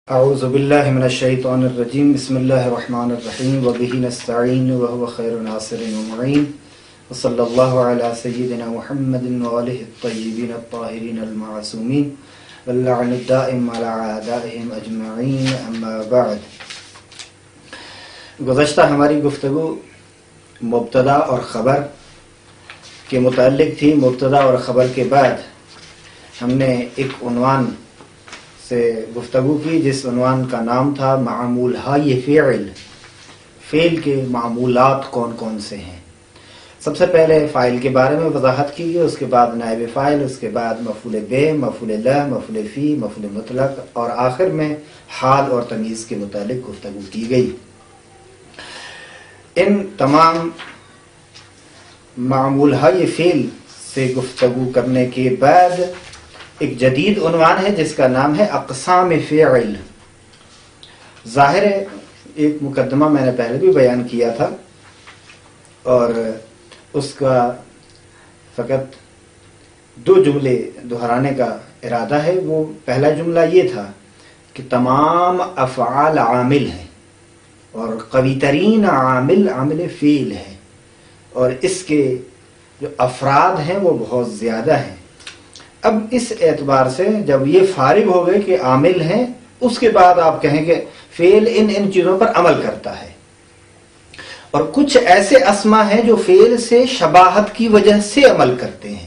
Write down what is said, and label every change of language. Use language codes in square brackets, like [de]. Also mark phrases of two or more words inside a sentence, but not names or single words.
[ar] اعوذ باللہ من الشیطان الرجیم بسم اللہ الرحمن الرحیم وبہ نستعین وهو خیر ناصر ومعین وصلی اللہ علی سیدنا محمد وآلہ الطیبین الطاہرین المعصومین واللعن الدائم علی اعدائهم اجمعین اما بعد۔ [ur] گزشتہ ہماری گفتگو مبتدا اور خبر کے متعلق تھی۔ مبتدا اور خبر کے بعد ہم نے ایک عنوان سے گفتگو کی جس عنوان کا نام تھا [fa] معمول های فعل، [ur] فعل کے معمولات کون کون سے ہیں۔ سب سے پہلے فاعل کے بارے میں وضاحت کی گئی، اس کے بعد نائب فاعل، اس کے بعد مفعول بہ، مفعول لہ، مفعول فی، مفعول مطلق، اور آخر میں حال اور تمیز کے متعلق گفتگو کی گئی۔ ان تمام [fa] معمول های فعل [ur] سے گفتگو کرنے کے بعد ایک جدید عنوان ہے جس کا نام ہے اقسام فعل۔ ظاہر ہے ایک مقدمہ میں نے پہلے بھی بیان کیا تھا اور اس کا فقط دو جملے دہرانے کا ارادہ ہے۔ وہ پہلا جملہ یہ تھا کہ تمام افعال عامل ہیں اور قوی ترین عامل عامل فعل ہے، اور اس کے جو افراد ہیں وہ بہت زیادہ ہیں۔ اب اس اعتبار سے جب یہ فارغ ہو گئے کہ عامل ہیں، اس کے بعد آپ کہیں کہ فعل ان چیزوں پر عمل کرتا ہے، اور کچھ ایسے اسما ہیں جو فعل سے شباہت کی وجہ سے عمل کرتے ہیں۔